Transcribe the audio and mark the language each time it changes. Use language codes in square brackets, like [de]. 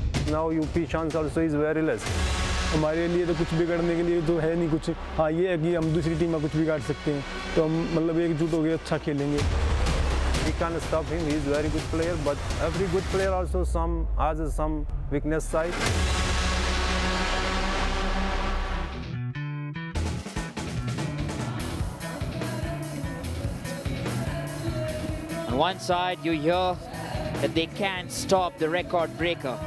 [en] Now UP chance also is very less. [hi] हमारे लिए तो कुछ बिगड़ने के लिए तो है नहीं कुछ. हाँ ये है कि हम दूसरी टीम में कुछ बिगाड़ सकते हैं. तो हम मतलब एकजुट हो के अच्छा खेलेंगे. [en] We can't stop him. He is very good player, but every good player also has some weakness side. On one side, you hear that they can't stop the record breaker.